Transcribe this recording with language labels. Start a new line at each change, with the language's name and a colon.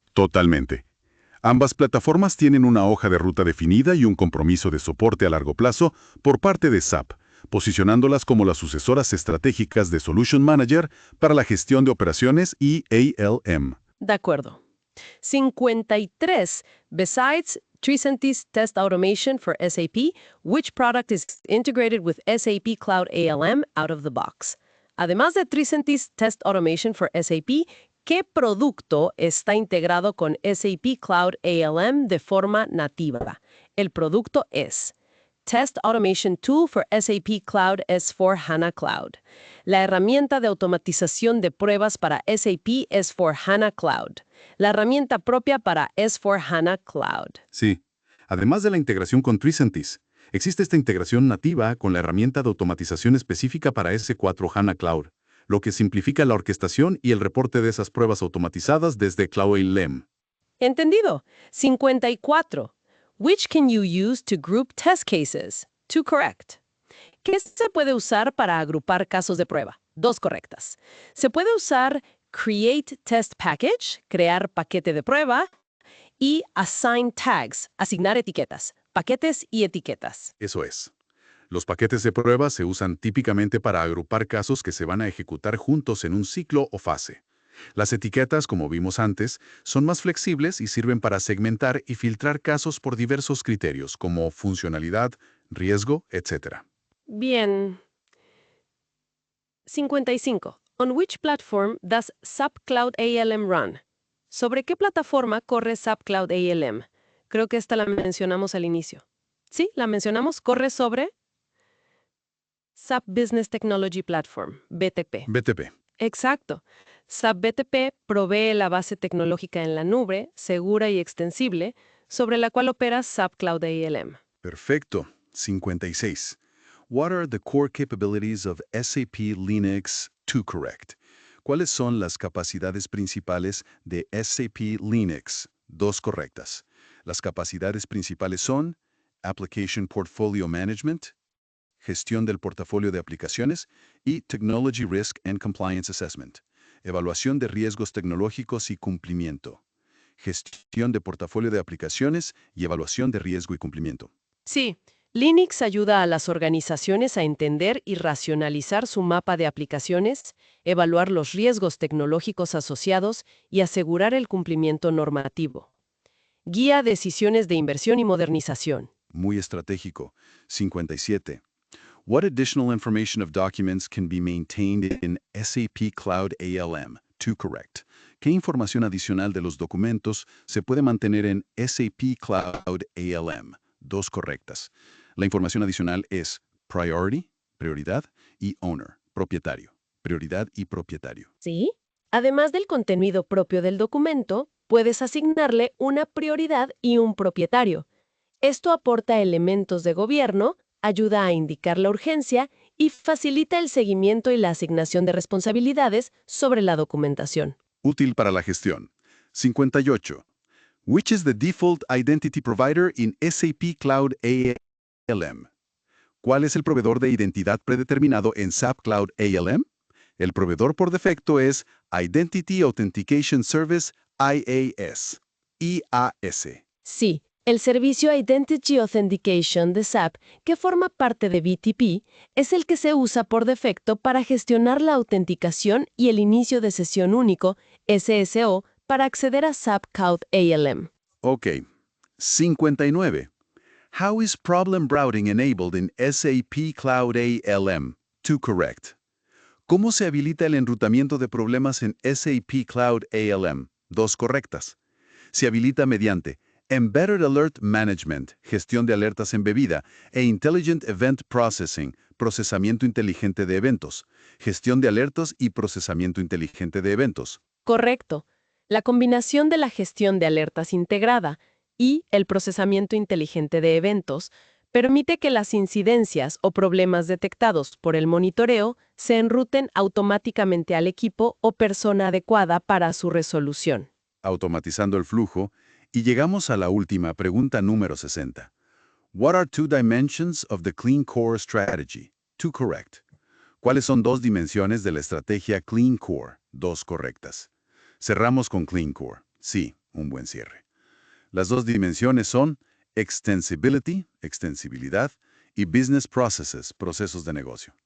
Spanish: Totalmente. Ambas plataformas tienen una hoja de ruta definida y un compromiso de soporte a largo plazo por parte de SAP, posicionándolas como las sucesoras estratégicas de Solution Manager para la gestión de operaciones y ALM. De acuerdo. 53.
English: Besides Tricentis Test Automation for SAP, which product is integrated with SAP Cloud ALM out of the box?
Spanish: Además de Tricentis Test Automation for SAP, ¿qué producto está integrado con SAP Cloud ALM de forma nativa? El producto es Test Automation Tool for SAP Cloud S/4HANA Cloud. La herramienta de automatización de pruebas para SAP S/4HANA Cloud. La herramienta propia para S/4HANA Cloud. Sí. Además de la integración con Tricentis, existe esta integración nativa con la herramienta de automatización específica para S/4HANA Cloud, lo que simplifica la orquestación y el reporte de esas pruebas automatizadas desde Cloud ALM. Entendido. 54.
English: Which can you use to group test cases? 2 correct.
Spanish: ¿Qué se puede usar para agrupar casos de prueba? 2 correctas. Se puede usar Create Test Package, crear paquete de prueba, y Assign Tags, asignar etiquetas, paquetes y etiquetas. Eso es. Los paquetes de prueba se usan típicamente para agrupar casos que se van a ejecutar juntos en un ciclo o fase. Las etiquetas, como vimos antes, son más flexibles y sirven para segmentar y filtrar casos por diversos criterios, como funcionalidad, riesgo, etc. Bien. 55.
English: On which platform does SAP Cloud ALM run?
Spanish: ¿Sobre qué plataforma corre SAP Cloud ALM? Creo que esta la mencionamos al inicio. Sí, la mencionamos. Corre sobre SAP Business Technology Platform, BTP. BTP. Exacto. SAP BTP provee la base tecnológica en la nube, segura y extensible, sobre la cual opera SAP Cloud ALM. Perfecto. 56.
English: What are the core capabilities of SAP Linux 2 correct?
Spanish: ¿Cuáles son las capacidades principales de SAP Linux? 2 correctas. Las capacidades principales son Application Portfolio Management, gestión del portafolio de aplicaciones y Technology Risk and Compliance Assessment, evaluación de riesgos tecnológicos y cumplimiento, gestión de portafolio de aplicaciones y evaluación de riesgo y cumplimiento. Sí, Linux ayuda a las organizaciones a entender y racionalizar su mapa de aplicaciones, evaluar los riesgos tecnológicos asociados y asegurar el cumplimiento normativo. Guía decisiones de inversión y modernización. Muy estratégico. 57.
English: What additional information of documents can be maintained in SAP Cloud ALM? 2 correct.
Spanish: ¿Qué información adicional de los documentos se puede mantener en SAP Cloud ALM? 2 correctas. La información adicional es priority, prioridad, y owner, propietario, prioridad y propietario. ¿Sí? Además del contenido propio del documento, puedes asignarle una prioridad y un propietario. Esto aporta elementos de gobierno, ayuda a indicar la urgencia y facilita el seguimiento y la asignación de responsabilidades sobre la documentación. Útil para la gestión. 58.
English: Which is the default identity provider in SAP Cloud ALM?
Spanish: ¿Cuál es el proveedor de identidad predeterminado en SAP Cloud ALM? El proveedor por defecto es Identity Authentication Service IAS. IAS. Sí, el servicio Identity Authentication de SAP, que forma parte de BTP, es el que se usa por defecto para gestionar la autenticación y el inicio de sesión único, SSO, para acceder a SAP Cloud ALM. Ok. 59.
English: How is problem routing enabled in SAP Cloud ALM? 2 correct.
Spanish: ¿Cómo se habilita el enrutamiento de problemas en SAP Cloud ALM? 2 correctas. Se habilita mediante Embedded Alert Management, gestión de alertas embebida, e Intelligent Event Processing, procesamiento inteligente de eventos, gestión de alertas y procesamiento inteligente de eventos. Correcto. La combinación de la gestión de alertas integrada y el procesamiento inteligente de eventos permite que las incidencias o problemas detectados por el monitoreo se enruten automáticamente al equipo o persona adecuada para su resolución. Automatizando el flujo, y llegamos a la última pregunta número 60.
English: What are 2 dimensions of the Clean Core Strategy? 2 correct.
Spanish: ¿Cuáles son 2 dimensiones de la estrategia Clean Core? 2 correctas. Cerramos con Clean Core. Sí, un buen cierre. Las 2 dimensiones son Extensibility, extensibilidad, y Business Processes, procesos de negocio.